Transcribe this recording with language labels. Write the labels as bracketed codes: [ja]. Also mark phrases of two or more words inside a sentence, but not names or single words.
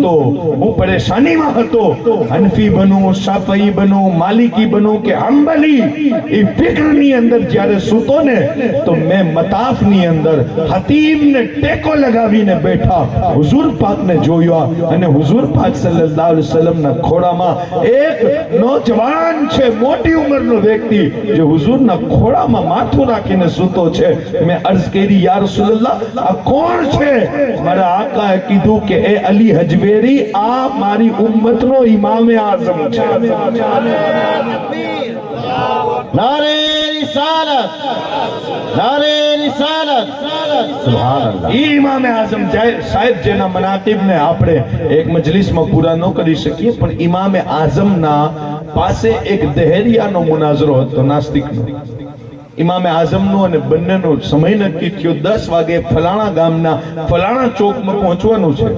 [gu] હતો, હું પરેશાની મજાજમાં હતો, હનફી બનવું, શાફઈ બનવું, માલિકી બનવું કે હંબલી, એ ફિક્રની અંદર જ્યારે સૂતો ને તો મેં મતાફની અંદર હતીમને ટેકો લગાવીને બેઠા હુઝુર પાકને જોયા અને હુઝુર પાક સલ્લલ્લાહુ અલૈહિ વસલ્લમના ખોળામાં એક નોજવાન છે, મોટી ઉંમરનો વ્યક્તિ જે હુઝુરના ખોળામાં માથું રાખીને સૂતો છે. મેં અર્ઝ કરી, યા રસૂલલ્લાહ, આ કોણ છે? મારા આકાએ કીધું કે એ અલી હજવેરી, આ મારી ઉમ્મતનો ઇમામે આઝમ છે. [hi] नारे रिसालत, नारे रिसालत, सुभान अल्लाह. [gu] ઇમામે આઝમ સાહેબ જેના મનાકિબને આપણે એક મજલિસમાં પૂરા ન કરી શકીએ, પણ ઇમામે આઝમના પાસે એક દહેરિયાનો મુનાઝરો હતો, નાસ્તિકનો. ઇમામે આઝમનો અને બંનેનો સમય નક્કી થયો, 10 વાગે ફલાણા ગામના ફલાણા ચોકમાં પહોંચવાનું છે.